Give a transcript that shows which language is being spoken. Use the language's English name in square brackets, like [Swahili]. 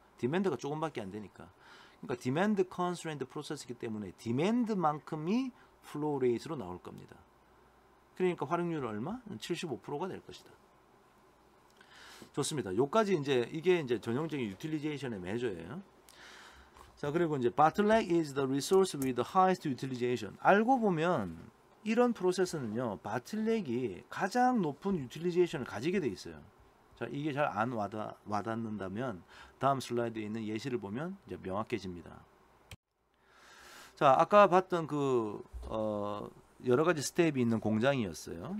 [Korean] 디맨드가 조금밖에 안 되니까. 그러니까 디맨드 컨스트레인트 프로세스이기 때문에 디맨드만큼이 플로우 레이트로 나올 겁니다. 그러니까 활용률은 얼마? 75%가 될 것이다. 좋습니다. 요까지 이제 이게 이제 전형적인 유틸리제이션의 매저예요. 자, 그리고 이제 [English] bottleneck is the resource with the highest utilization. [Korean] 알고 보면 이런 프로세스는요, bottleneck이 가장 높은 유틸리제이션을 가지게 돼 있어요. 자, 이게 잘 안 와닿는다면 다음 슬라이드에 있는 예시를 보면 이제 명확해집니다. 자, 아까 봤던 그 여러 가지 스텝이 있는 공장이었어요.